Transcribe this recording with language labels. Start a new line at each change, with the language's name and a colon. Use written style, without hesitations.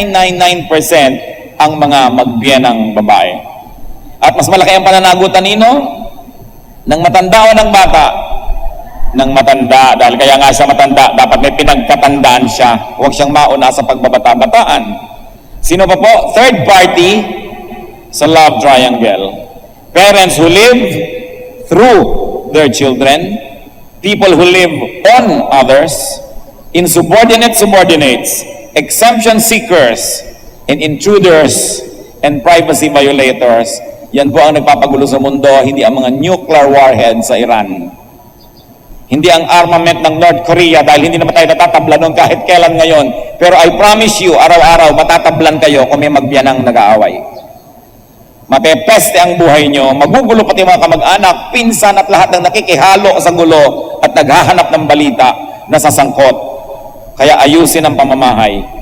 Filipino: 99.999999% ang mga magbiyanang babae. At mas malaki ang pananagutan nino ng matanda o ng bata? Ng matanda. Dahil kaya nga siya matanda, dapat may pinagkatandaan siya. Huwag siyang mauna sa pagbabata-bataan. Sino pa po? Third party sa love triangle.
English: Parents who live through their children, people who live on others, insubordinate subordinates, exemption seekers, and intruders, and privacy violators.
Filipino: Yan po ang nagpapagulo sa mundo, hindi ang mga nuclear warhead sa Iran. Hindi ang armament ng North Korea dahil hindi naman tayo natatablan nun kahit kailan ngayon. Pero
English: I promise you,
Filipino: araw-araw matatablan kayo kung may magbiyanang nag-aaway. Mapepeste ang buhay nyo, magugulo pati mga kamag-anak, pinsan at lahat ng nakikihalo sa gulo at naghahanap ng balita na sasangkot. Kaya ayusin ang pamamahay.